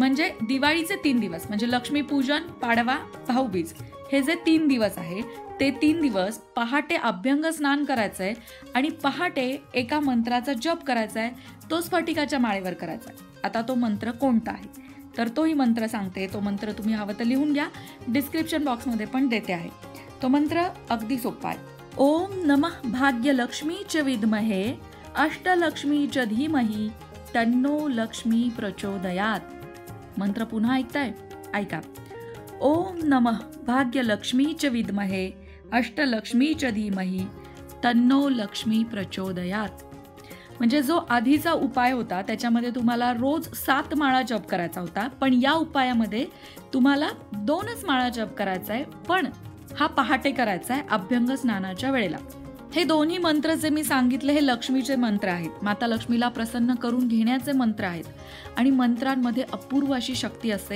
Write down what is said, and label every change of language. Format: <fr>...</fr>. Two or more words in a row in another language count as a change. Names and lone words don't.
<mr>म्हणजे दिवाळीचे 3 दिवस म्हणजे लक्ष्मीपूजन, पाडवा, भाऊबीज हे जे 3 दिवस आहे ते 3 दिवस पहाटे अभ्यंग स्नान करायचं आहे आणि पहाटे एका मंत्राचा जप करायचा आहे. तो स्फटिकाच्या माळेवर करायचा आहे. आता तो मंत्र कोणता आहे तर तोही मंत्र सांगते. तो मंत्र तुम्ही हवं तर लिहून घ्या,</mr> <en>description boxमध्ये</en> <mr>पण देते आहे. तो मंत्र अगदी सोपा आहे.</mr> <sa>ओम नमः भाग्यलक्ष्मी च विद्महे अष्टलक्ष्मी च धीमहि तन्नो लक्ष्मी प्रचोदयात.</sa> <mr>मंत्र पुन्हा ऐकताय? ऐका.</mr> <sa>ओम नमः भाग्यलक्ष्मी च विद्महे अष्टलक्ष्मी च धीमहि तन्नो लक्ष्मी प्रचोदयात.</sa> <mr>म्हणजे जो आधीचा उपाय होता त्याच्यामध्ये तुम्हाला रोज 7 माळा जप करायचा होता, पण या उपायामध्ये तुम्हाला 2च माळा जप करायचा आहे, पण हा पहाटे करायचा आहे अभ्यंग स्नानाच्या वेळेला. हे दोन्ही मंत्र जे मी सांगितले हे लक्ष्मीचे मंत्र आहेत, माता लक्ष्मीला प्रसन्न करून घेण्याचे मंत्र आहेत आणि मंत्रांमध्ये अपूर्व अशी शक्ती असते.</mr>